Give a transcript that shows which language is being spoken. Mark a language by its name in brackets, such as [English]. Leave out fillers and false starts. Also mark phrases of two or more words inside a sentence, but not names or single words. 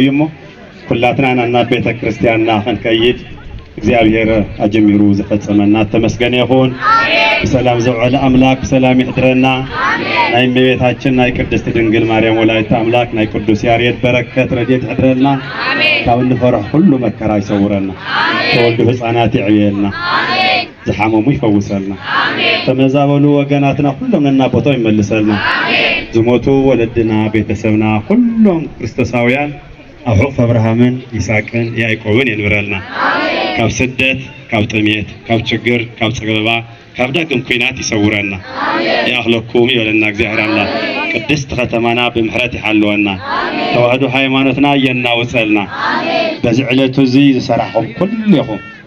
[Tigrinya] ይሞ ኩላትና ናና ቤተ ክርስቲያንና ኸንከይድ እግዚአብሔር አጀሚሩ ዘፈጸመና ተመስገነ ይሁን። በሰላም ዘውዓለ አምላክ በሰላም ይሕድረና። ናይ እመቤታችን ናይ ቅድስት ድንግል ማርያም ወላዲተ አምላክ ናይ ቅዱስ ያሬድ በረከት ረድኤት ይሕድረና። ካብ እንፈርሕ ሁሉ መከራ ይሰውረና። ተወልዱ ህፃናት ይዕብየልና። ዝሓመሙ ይፈውሰልና። ተመዛበሉ ወገናትና ሁሉም ነና ቦታው ይመልሰልና። ዝሞቱ ወለድና ቤተሰብና ሁሉም ክርስቶሳውያን ኣብ ሕቑፍ አብርሃምን ይስሐቅን ያዕቆብን የንብረልና። ካብ ስደት ካብ ጥሜት ካብ ችግር ካብ ፀገባ ካብ ዳግም ኩናት ይሰውረና። ያኽለኩም ይበለና እግዚአብሔር አምላክ። ቅድስት ከተማና ብምሕረት ይሓልወና። ተዋህዶ ሃይማኖትና የናውፀልና። በዚ ዕለቱ እዚ ዝሰራሕኩም ኩልኩም